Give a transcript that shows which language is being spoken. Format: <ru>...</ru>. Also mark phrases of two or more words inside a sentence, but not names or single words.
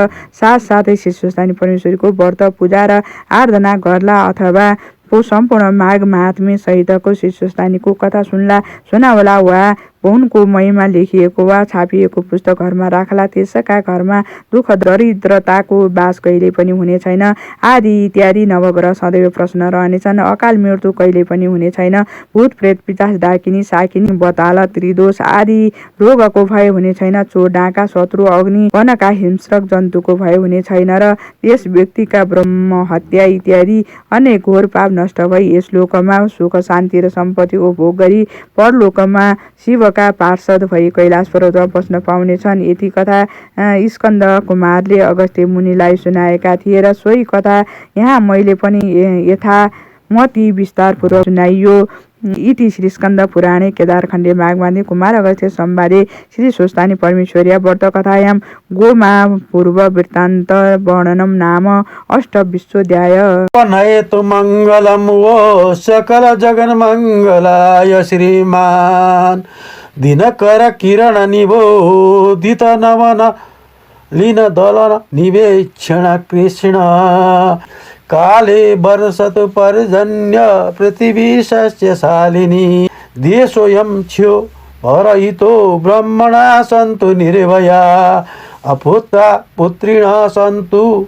<ne>साथसाथै श्री स्वस्थानी परमेश्वरीको व्रत पूजा र आराधना गर्ला, अथवा सम्पूर्ण माघ महात्म्य सहितको श्री स्वस्थानीको कथा सुनावला वा उनको महिमा लेखिएको वा छापिएको पुस्तक घरमा राखला, त्यसका घरमा दुःख दरिद्रताको बास कहिले पनि हुने छैन, आदि इत्यादि नवग्रह सदैव प्रसन्न रहनेछन्, अकाल मृत्यु कहिले पनि हुने छैन, भूत प्रेत पिशाच डाकिनी साकिनी बताल त्रिदोष आदि रोगको भय हुने छैन, चोर डाका शत्रु अग्नि वनका हिंस्रक जन्तुको भय हुने छैन र यस व्यक्तिका ब्रह्म हत्या इत्यादि अनेक घोर पाप नष्ट भई यस लोकमा सुख शान्ति र सम्पत्तिको भोग गरी परलोकमा शिवका पार्षद भई कैलाश पर्वतमा बस्न पाउनेछन्। यति कथा स्कन्द कुमारले अगस्त्य मुनिलाई सुनाएका थिए र सोही कथा यहाँ मैले पनि यथामति विस्तारपूर्वक सुनाइयो।</ne> <sa>इति श्री स्कन्द पुराणे केदारखण्डे माघमाध्ये कुमार अगस्त्य संवादे श्री स्वस्थानी परमेश्वर्या व्रत कथायां गोमा पूर्व वृत्तान्त वर्णनम नाम अष्टविंशोऽध्याय। हेतु मङ्गलं वो सकल जगन मङ्गलाय श्रीमान दिनकर किरण निबोधित नवन लीन दलन निवेक्षण कृष्ण काले वर्षतु पर्जन्य पृथिवी सस्यशालिनी देशोऽयं क्षयो भरहितो ब्रह्मणा सन्तु निर्भया अपुत्रा पुत्रिणः सन्तु</sa>